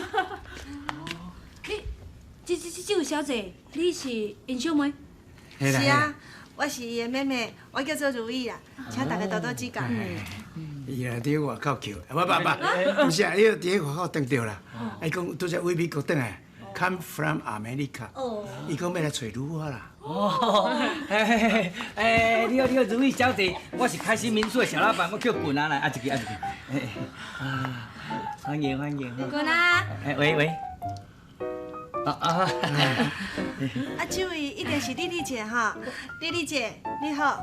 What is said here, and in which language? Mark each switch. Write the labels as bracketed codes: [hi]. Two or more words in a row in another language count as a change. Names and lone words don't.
[nan] 这位小姐，你是因小妹？是啊，我是伊的妹妹，我叫做如意啦，请大家多多指教。伊来伫外口求，不是啊，伊伫咧外口等着啦。伊讲拄则为美国转来 ， [en] come from America。 [nan] 伊讲要来找如花啦。你好，如意小姐，我是开心民宿的小老板，我叫棍啊来，一支。欢迎。棍啊。喂。啊，这位一定是丽丽姐哈，丽丽姐你好。